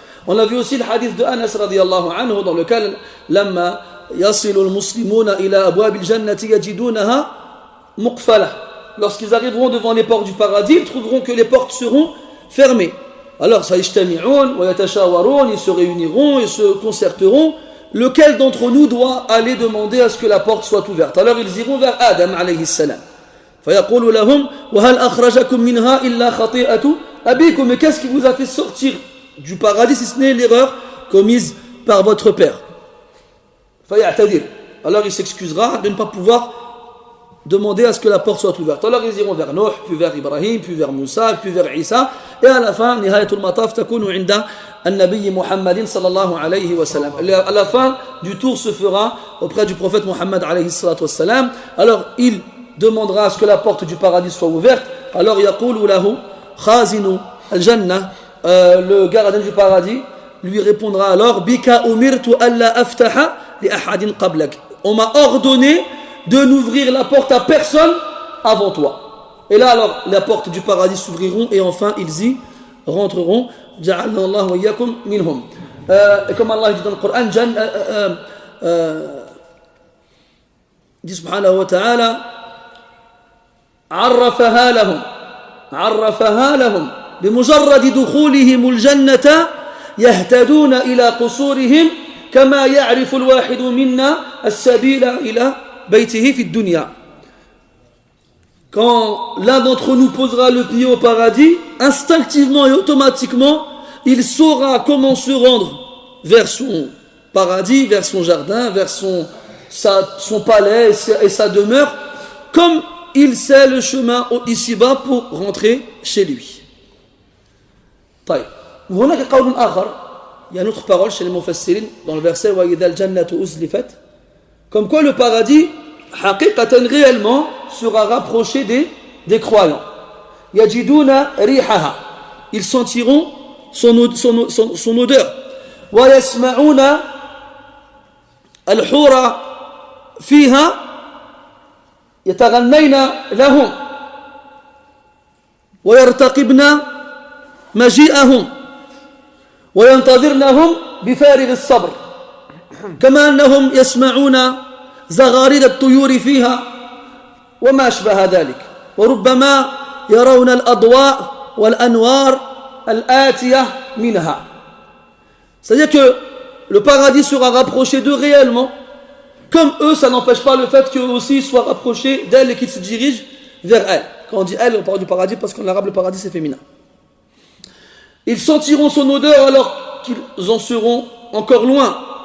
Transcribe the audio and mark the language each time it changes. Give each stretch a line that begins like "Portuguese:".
French: On a vu aussi le hadith de Anas radiyallahu anhu dans lequel
Arabic: لما يصل المسلمون إلى أبواب الجنة يجدونها مقفلة.
French: Lorsqu'ils arriveront devant les portes du paradis, ils trouveront que les portes seront fermées. Alors ça
Arabic: yajtami'un wa yatashawarun,
French: ils se réuniront, ils se concerteront. Lequel d'entre nous doit aller demander à ce que la porte soit ouverte? Alors ils iront vers Adam alayhi salam.
Arabic: فيقول لهم وهل أخرجكم منها إلا خطيئة أبيكم.
French: Mais qu'est-ce qui vous a fait sortir du paradis si ce n'est l'erreur commise par votre père?
Arabic: فيعتذر.
French: Alors il s'excusera de ne pas pouvoir demander à ce que la porte soit ouverte. Alors ils iront vers Nuh, puis vers Ibrahim, puis vers Moussa, puis vers Isa, et à la fin,
Arabic: نهاية المطاف تكون عند النبي محمد صلى الله عليه وسلم.
French: À la fin du tour se fera auprès du prophète Muhammad alayhi salatu wassalam. Alors il demandera à ce que la porte du paradis soit ouverte. Alors
Arabic: يقول له خازن الجنة,
French: le gardien du paradis lui répondra alors
Arabic: بك أمرت ألا أفتح لأحد قبلك.
French: On m'a ordonné de n'ouvrir la porte à personne avant toi. Et là alors les portes du paradis s'ouvriront et enfin ils y rentreront.
Arabic: جعلنا الله وإياكم منهم.
French: Et comme Allah dit dans le Coran, dit
Arabic: subhanahu wa ta'ala عرفها لهم بمجرد دخولهم الجنة يهتدون إلى قصورهم كما يعرف الواحد منا السبيل إلى بيته في الدنيا.
French: Quand l'un d'entre nous posera le pied au paradis, instinctivement et automatiquement, il saura comment se rendre vers son paradis, vers son jardin, vers son palais et sa demeure, comme il sait le chemin ici-bas pour rentrer chez lui.
Arabic: طيب. هناك قول آخر,
French: il y a une autre parole chez les mufassirin dans le verset
Arabic: وَإِذَا الْجَنَّةُ أُزْلِفَتْ,
French: comme quoi le paradis حقيقة réellement sera rapproché des croyants.
Arabic: يَجِدُونَ رِيحَهَا,
French: ils sentiront son odeur.
Arabic: وَيَسْمَعُونَ الْحُورَ فِيهَا يَتَغَنَّيْنَ لَهُمْ وَيَرْتَقِبْنَ مجيئهم وينتظرنهم بفارغ الصبر كما أنهم يسمعون زغاريد الطيور فيها وما أشبه ذلك وربما يرون الأضواء والأنوار الآتية منها.
French: C'est-à-dire que le paradis sera rapproché d'eux réellement, comme eux, ça n'empêche pas le fait qu'eux aussi soient rapprochés d'elle et qu'ils se dirigent vers elle. Quand on dit elle, on parle du paradis parce qu'en arabe le paradis c'est féminin. Ils sentiront son odeur alors qu'ils en seront encore loin.